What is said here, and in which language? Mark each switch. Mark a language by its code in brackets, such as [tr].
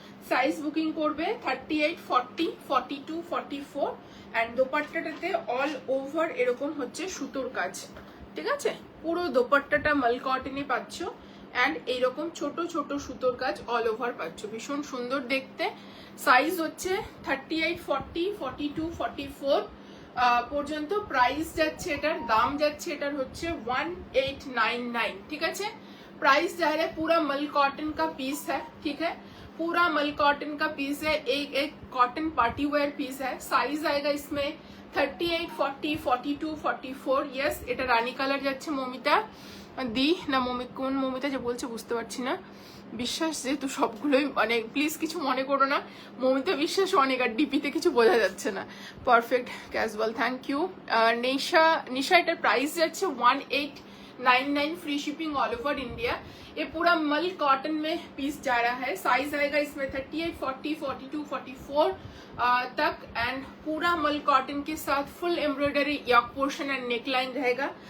[bn] Size booking করবে 38, 40, 42, 44, and দোপাট্টাটাতে all over এরকম হচ্ছে সুতোর কাজ, ঠিক আছে, পুরো দোপাট্টাটা মাল কটনে পাচ্ছ, অ্যান্ড এইরকম ছোট ছোট সুতোর কাজ অল ওভার পাচ্ছ, ভীষণ সুন্দর দেখতে। সাইজ হচ্ছে 38, 40, 42, 44 পর্যন্ত। প্রাইস যাচ্ছে এটার, দাম যাচ্ছে এটার হচ্ছে 1899, ঠিক আছে। [hi] प्राइस जा रहा है, पूरा मल कॉटन का पीस है, ठीक है, पूरा मल कॉटन का पीस है, एक कॉटन पार्टी वेयर पीस है। साइज आएगा इसमें 38, 40, 42, 44। [bn] यस, এটা রানী কালার যাচ্ছে। মমিতা দি না কোন মমিতা যে বলছে বুঝতে পারছি না, বিশ্বাস যেহেতু সবগুলোই মানে প্লিজ কিছু মনে করো না, মমিতা বিশ্বাস অনেক, আর ডিপিতে কিছু বোঝা যাচ্ছে না। [en] Perfect casual, thank you. [bn] নিশা এটার প্রাইস যাচ্ছে 1899, free shipping all over India. [hi] ये पूरा मल कॉटन में पीस जा रहा है। साइज आएगा इसमें 38, 40, 42, 44 तक, एंड पूरा मल कॉटन के साथ full embroidery York portion and neck line रहेगा।